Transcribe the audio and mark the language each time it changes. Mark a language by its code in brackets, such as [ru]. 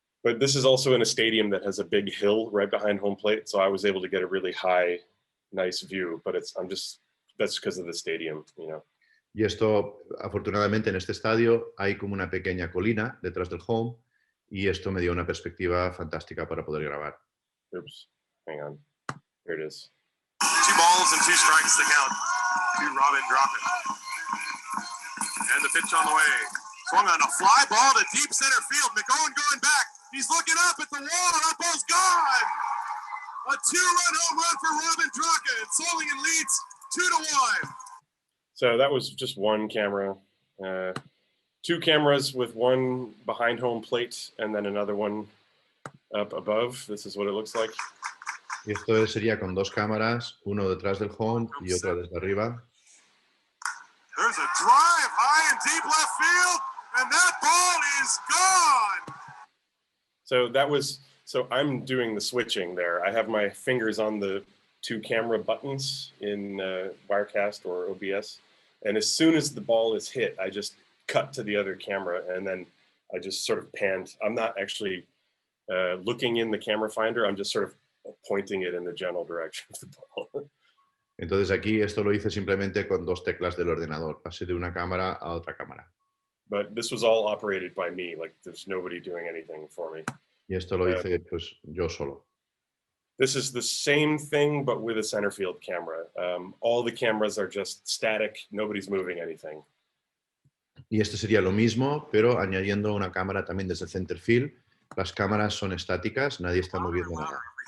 [en] But this is also in a stadium that has a big hill right behind home plate, so I was able to get a really high, nice view. But that's because of the stadium, you know. [es] Y esto, afortunadamente, en este estadio hay como una pequeña colina detrás del home y esto me dio una perspectiva fantástica para poder grabar. [en] Oops, hang on. Here it is. 2 balls and 2 strikes to count to Robin dropping. And the pitch on the way. Swung on a fly ball to deep center field. McGowan going back. He's looking up at the wall. That ball's gone. A 2-run home run for Robin Drocken. And Solingen leads 2-1. So that was just one camera. 2 cameras with one behind home plate and then another one up above. This is what it looks like. [es] Y esto sería con 2 cámaras, uno detrás del home y otro desde arriba. [en] There's a drive high and deep left field, and that ball is gone. So I'm doing the switching there. I have my fingers on the 2 camera buttons in Wirecast or OBS. And as soon as the ball is hit, I just cut to the other camera and then I just sort of panned. I'm not actually looking in the camera finder. I'm just sort of pointing it in the general direction of the ball. [es] Entonces aquí esto lo hice simplemente con 2 teclas del ordenador. Pasé de una cámara a otra cámara. [en] But this was all operated by me. Like there's nobody doing anything for me. [es] Y esto lo hice pues yo solo. [en] This is the same thing, but with a center field camera. All the cameras are just static. Nobody's moving anything. [es] Y esto sería lo mismo, pero añadiendo una cámara también desde center field. Las cámaras son estáticas, nadie está moviendo nada.